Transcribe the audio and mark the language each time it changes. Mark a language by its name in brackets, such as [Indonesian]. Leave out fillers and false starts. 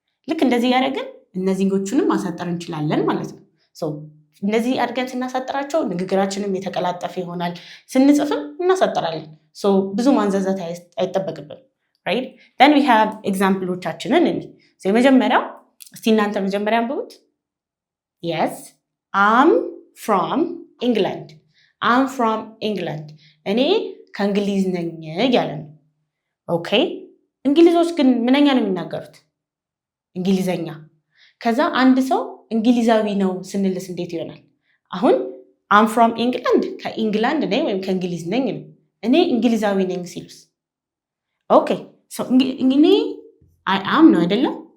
[Amharic] ልክ እንደዚህ ያደረግን እነዚህኞቹንም ማሳጠር እንችላለን ማለት ነው። እነዚህ አድርገን ስናሳጥራቸው ንግግራችንም የተቀላጠፈ ይሆናል። ስንጽፍም እናሳጥራለን። ብዙ ማንዛዛት አይጠበቅብን። [English] right? Then we have [Amharic] ኤግዛምፕሎቻችንን የመጀመሪያው እስቲ እናንተ መጀመሪያ አንብቡት። [English] yes I'm from England. [Amharic] እኔ ከእንግሊዝ ነኝ እያለ ነው። ኦኬ እንግሊዞች ግን ምንኛ ነው የሚናገሩት? እንግሊዘኛ። ከዛ አንድ ሰው እንግሊዛዊ ነው ስንልስ እንዴት ይሆናል? አሁን [English] I'm from England [Amharic] ከኢንግላንድ ነኝ ወይም ከእንግሊዝ ነኝ ነው። እኔ እንግሊዛዊ ነኝ ሲሉስ ኦኬ እኔ [English] I am [Amharic] ነው አይደለም?